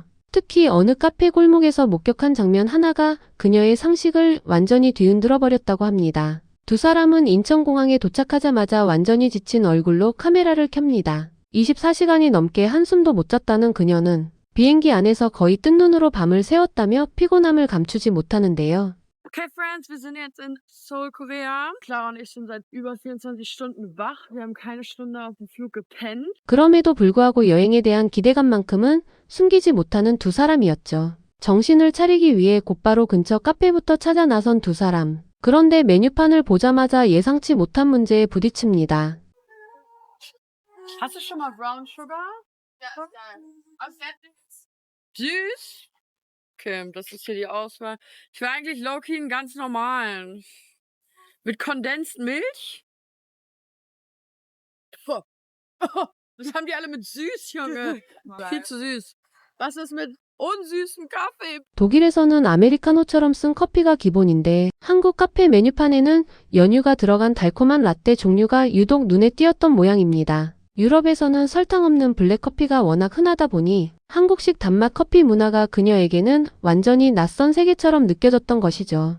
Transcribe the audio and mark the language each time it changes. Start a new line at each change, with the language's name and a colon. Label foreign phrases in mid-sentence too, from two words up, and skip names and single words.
Korean: 특히 어느 카페 골목에서 목격한 장면 하나가 그녀의 상식을 완전히 뒤흔들어 버렸다고 합니다. 두 사람은 인천공항에 도착하자마자 완전히 지친 얼굴로 카메라를 켭니다. 24시간이 넘게 한숨도 못 잤다는 그녀는 비행기 안에서 거의 뜬 눈으로 밤을 새웠다며 피곤함을 감추지 못하는데요.
English: Okay, friends,
German: wir sind jetzt in Seoul, Korea. Clara und ich sind seit über 24 Stunden wach. Wir haben keine Stunde auf dem Flug gepennt.
Korean: 그럼에도 불구하고 여행에 대한 기대감만큼은 숨기지 못하는 두 사람이었죠. 정신을 차리기 위해 곧바로 근처 카페부터 찾아 나선 두 사람. 그런데 메뉴판을 보자마자 예상치 못한 문제에 부딪힙니다.
German: Hast du schon mal
English: Brown Sugar?
German: Ja, ja. Süß? Okay, das ist hier die Auswahl. Ich will eigentlich low-key einen ganz normalen. Mit Condensed Milch? Puh. Das haben die alle mit süß, Junge. Viel zu süß. Was ist mit unsüßem Kaffee?
Korean: 독일에서는 아메리카노처럼 쓴 커피가 기본인데 한국 카페 메뉴판에는 연유가 들어간 달콤한 라떼 종류가 유독 눈에 띄었던 모양입니다. 유럽에서는 설탕 없는 블랙커피가 워낙 흔하다 보니 한국식 단맛 커피 문화가 그녀에게는 완전히 낯선 세계처럼 느껴졌던 것이죠.